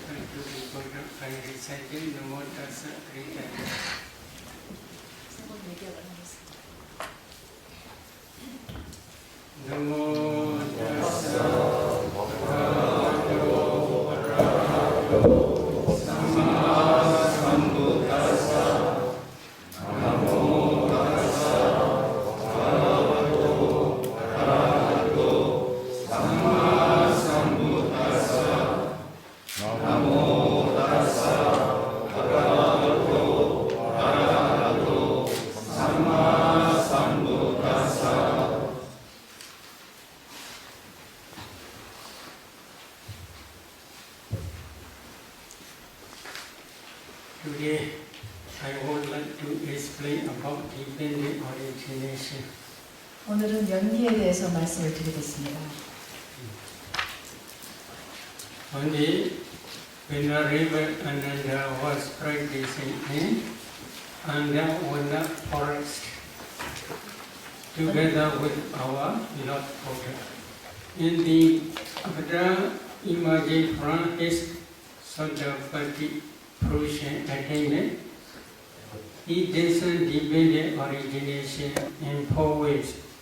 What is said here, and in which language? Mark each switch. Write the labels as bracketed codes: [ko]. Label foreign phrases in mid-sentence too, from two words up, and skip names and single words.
[en] to the Buddha by reciting [pi] Namo Tassa [en] 3 times. [pi] Namo Tassa Bhagavato Arahato Samma Sambuddhassa. Namo Tassa Bhagavato Arahato Samma Sambuddhassa. Namo Tassa Bhagavato Arahato Samma Sambuddhassa. [en] Today, I would like to explain about dependent origination. [ko] 오늘은 연기에 대해서 말씀을 드리겠습니다. [en] One day, when the river Ananda was practicing in Andavana forest, together with our Lord Buddha, in the Buddha emerged from his Sotapatti fruition attainment, he discerned dependent origination in 4 ways.